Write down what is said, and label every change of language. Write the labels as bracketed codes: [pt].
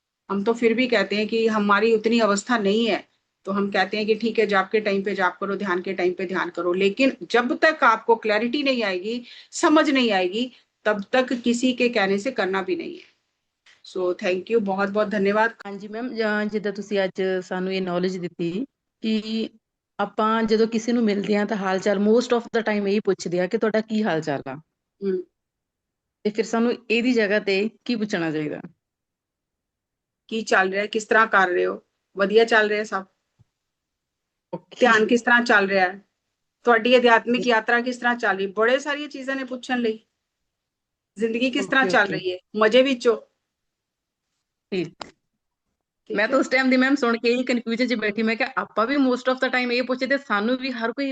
[hi] हम तो फिर भी कहते हैं कि हमारी उतनी अवस्था नहीं है, तो हम कहते हैं कि ठीक है, जाप के टाइम पे जाप करो, ध्यान के टाइम पे ध्यान करो, लेकिन जब तक आपको क्लैरिटी नहीं आएगी, समझ नहीं आएगी, तब तक किसी के कहने से करना भी नहीं है। [en] so thank you, [hi] बहुत बहुत धन्यवाद। [pa] ਹਾਂਜੀ ਮੈਮ, ਜਿੱਦਾਂ ਤੁਸੀਂ ਅੱਜ ਸਾਨੂੰ ਇਹ ਨੌਲੇਜ ਦਿੱਤੀ ਕਿ ਆਪਾਂ ਜਦੋਂ ਕਿਸੇ ਨੂੰ ਮਿਲਦੇ ਹਾਂ ਤਾਂ ਹਾਲ ਚਾਲ ਮੋਸਟ ਆਫ ਦਾ ਟਾਈਮ ਇਹੀ ਪੁੱਛਦੇ ਆ ਕਿ ਤੁਹਾਡਾ ਕੀ ਹਾਲ ਚਾਲ ਆ, हम्म, ਤੇ ਫਿਰ ਸਾਨੂੰ ਇਹਦੀ ਜਗ੍ਹਾ ਤੇ ਕੀ ਪੁੱਛਣਾ ਚਾਹੀਦਾ? [hi] की चल रहा है, किस तरह कर रहे हो, [pa] ਵਧੀਆ ਚੱਲ ਰਿਹਾ ਸਭ, ਓਕੇ ਧਿਆਨ ਕਿਸ ਤਰ੍ਹਾਂ ਚੱਲ ਰਿਹਾ ਹੈ, ਤੁਹਾਡੀ ਅਧਿਆਤਮਿਕ ਯਾਤਰਾ ਕਿਸ ਤਰ੍ਹਾਂ ਚੱਲ ਰਹੀ, ਬੜੇ ਸਾਰੀਆਂ ਚੀਜ਼ਾਂ ਨੇ ਪੁੱਛਣ ਲਈ। ਜ਼ਿੰਦਗੀ ਕਿਸ ਤਰ੍ਹਾਂ ਓਕੇ ਚੱਲ ਓਕੇ ਰਹੀ ਹੈ, ਮਜ਼ੇ ਵਿੱਚ ਹੋ? ਠੀਕ। ਠੀਕ ਮੈਂ ਹੈ, ਤਾਂ ਉਸ ਟਾਈਮ ਦੀ ਮੈਮ ਸੁਣ ਕੇ ਹੀ ਕਨਫਿਊਜ਼ਨ 'ਚ ਬੈਠੀ, ਮੈਂ ਕਿਹਾ ਆਪਾਂ ਵੀ ਮੋਸਟ ਆਫ ਦਾ ਟਾਈਮ ਇਹ ਪੁੱਛਦੇ, ਸਾਨੂੰ ਵੀ ਹਰ ਕੋਈ